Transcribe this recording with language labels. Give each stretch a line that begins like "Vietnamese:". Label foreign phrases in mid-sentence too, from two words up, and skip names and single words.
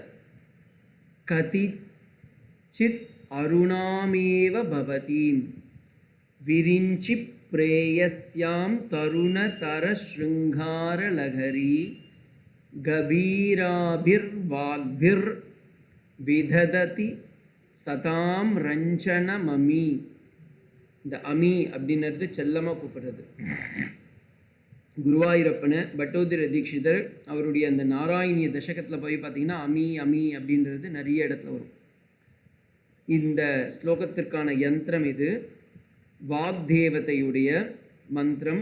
Sanskrit: कतिचित् अरुणामेव भवति विरिञ्चि प्रेयस्यां तरुणतरशृङ्गारलहरी गभीराभिर्वाग्भिर्विदधति सतां रञ्जनममी.
Tamil: இந்த அமி அப்படின்றது செல்லமாக கூப்பிடுறது. குருவாயூரப்பனை பட்டோதர தீட்சிதர் அவருடைய அந்த நாராயணிய தசகத்தில் போய் பார்த்தீங்கன்னா அமி அமி அப்படின்றது நிறைய இடத்துல வரும். இந்த ஸ்லோகத்திற்கான யந்திரம் இது வாக்தேவதையுடைய மந்திரம்.